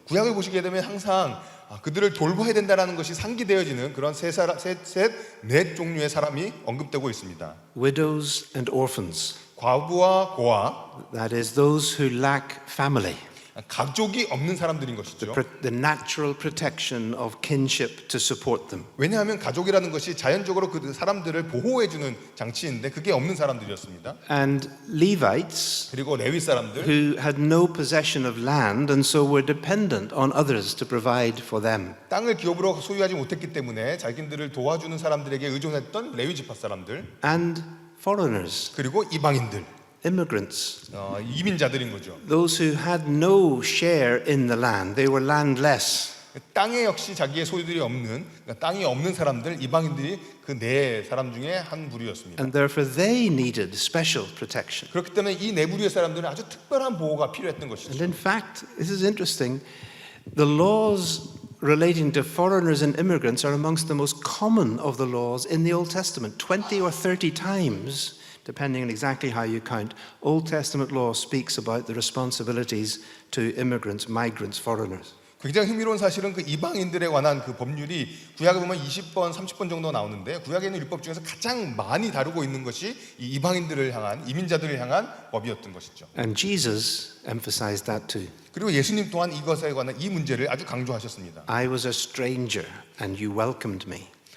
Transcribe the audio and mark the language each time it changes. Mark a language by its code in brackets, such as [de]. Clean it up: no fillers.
[ko] 구약을 보시게 되면 항상 그들을 돌봐야 된다는 것이 상기되어지는 그런 넷 종류의 사람이 언급되고 있습니다. [en] Widows and orphans, [ko] 과부와 고아, [en] that is those who lack family. [ko] 가족이 없는 사람들인 것이죠. [en] The natural protection of kinship to support them. [ko] 왜냐하면 가족이라는 것이 자연적으로 그 사람들을 보호해주는 장치인데 그게 없는 사람들이었습니다. [en] And Levites [ko] 그리고 레위 사람들, [en] who had no possession of land and so were dependent on others to provide for them. [ko] 땅을 기업으로 소유하지 못했기 때문에 자기들을 도와주는 사람들에게 의존했던 레위 지파 사람들, [en] And foreigners, [ko] 그리고 이방인들, [en] immigrants, [ko] 이민자들인 거죠. [en] those who had no share in the land, they were landless. [ko] 땅에 역시 자기의 소유들이 없는, 그러니까 땅이 없는 사람들, 이방인들이 그 네 사람 중에 한 부류였습니다. [en] And therefore they needed special protection. [ko] 그렇기 때문에 이 네 부류의 사람들은 아주 특별한 보호가 필요했던 [en] And [ko] 것이죠. [en] in fact, this is interesting, the laws relating to foreigners and immigrants are amongst the most common of the laws in the Old Testament. 20 or 30 times, depending on exactly how you count, Old Testament law speaks about the responsibilities to immigrants, migrants, foreigners. [ko] 굉장히 흥미로운 사실은 그 이방인들에 관한 그 법률이 구약에 보면 20번, 30번 정도 나오는데 구약에 있는 율법 중에서 가장 많이 다루고 있는 것이 이 이방인들을 향한, 이민자들을 향한 법이었던 것이죠. [en] And Jesus emphasized that too. [ko] 그리고 예수님 또한 이것에 관한 이 문제를 아주 강조하셨습니다. [en] I was a stranger and you welcomed me.